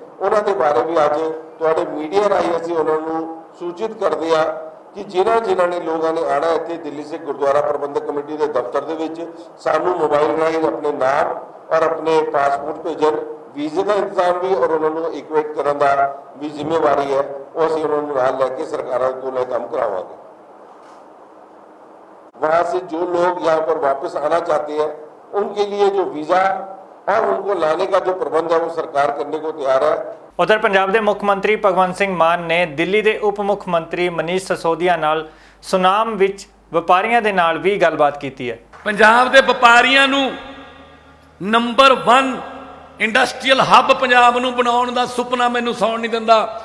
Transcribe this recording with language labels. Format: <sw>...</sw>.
<pa>ਉਹਨਾਂ ਦੇ ਬਾਰੇ ਵੀ ਅੱਜ ਤੁਹਾਡੇ ਮੀਡੀਆ ਰਾਹੀਂ ਅਸੀਂ ਉਹਨਾਂ ਨੂੰ ਸੂਚਿਤ ਕਰਦੇ ਆ ਕਿ ਜਿਨ੍ਹਾਂ ਨੇ ਲੋਕਾਂ ਨੇ ਆਣਾ ਇੱਥੇ ਦਿੱਲੀ ਸਿੱਖ ਗੁਰਦੁਆਰਾ ਪ੍ਰਬੰਧਕ ਕਮੇਟੀ ਦੇ ਦਫ਼ਤਰ ਦੇ ਵਿੱਚ ਸਾਨੂੰ ਮੋਬਾਈਲ ਰਾਹੀਂ ਆਪਣੇ ਨਾਮ ਔਰ ਆਪਣੇ ਪਾਸਪੋਰਟ ਭੇਜਣ। ਵੀਜ਼ੇ ਦਾ ਇੰਤਜ਼ਾਮ ਵੀ ਔਰ ਉਹਨਾਂ ਨੂੰ ਇਕੁਏਟ ਕਰਨ ਦਾ ਵੀ ਜ਼ਿੰਮੇਵਾਰੀ ਹੈ, ਉਹ ਅਸੀਂ ਉਹਨਾਂ ਨੂੰ ਨਾਲ ਲੈ ਕੇ ਸਰਕਾਰਾਂ ਕੋਲ ਕੰਮ करावाएंगे।</pa> <hi>वहाँ से जो लोग यहाँ पर वापस आना चाहते हैं उनके लिए जो वीजा और उनको लाने का जो प्रबंध है वो सरकार करने को तैयार है।</hi> <pa>ਉਧਰ ਪੰਜਾਬ ਦੇ ਮੁੱਖ ਮੰਤਰੀ ਭਗਵੰਤ ਸਿੰਘ ਮਾਨ ਨੇ ਦਿੱਲੀ ਦੇ ਉਪ ਮੁੱਖ ਮੰਤਰੀ ਮਨੀਸ਼ ਸਿਸੋਦੀਆ ਨਾਲ ਸੁਨਾਮ ਵਿੱਚ ਵਪਾਰੀਆਂ ਦੇ ਨਾਲ ਵੀ ਗੱਲਬਾਤ ਕੀਤੀ ਹੈ। ਪੰਜਾਬ ਦੇ ਵਪਾਰੀਆਂ ਨੂੰ ਨੰਬਰ 1 ਇੰਡਸਟਰੀਅਲ ਹੱਬ ਪੰਜਾਬ ਨੂੰ ਬਣਾਉਣ ਦਾ ਸੁਪਨਾ ਮੈਨੂੰ ਸੌਣ ਨਹੀਂ ਦਿੰਦਾ।</pa>